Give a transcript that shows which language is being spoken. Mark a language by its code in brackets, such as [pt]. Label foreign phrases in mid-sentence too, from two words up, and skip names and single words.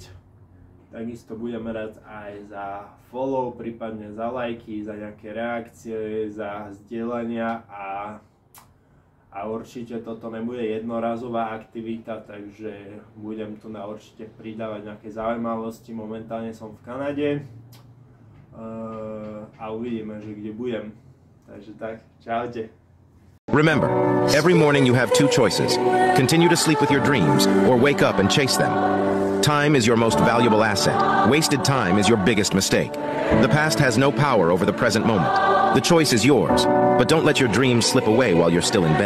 [sk] Takisto budeme rád aj za follow, prípadne za lajky, za nejaké reakcie, za zdieľania a určite toto nebude jednorazová aktivita, takže budem tu určite pridávať nejaké zaujímavosti. Momentálne som v Kanade a uvidíme, že kde budem. Takže tak, čaute. [en] Remember, every morning you have two choices. Continue to sleep with your dreams or wake up and chase them. Time is your most valuable asset. Wasted time is your biggest mistake. The past has no power over the present moment. The choice is yours, but don't let your dreams slip away while you're still in bed.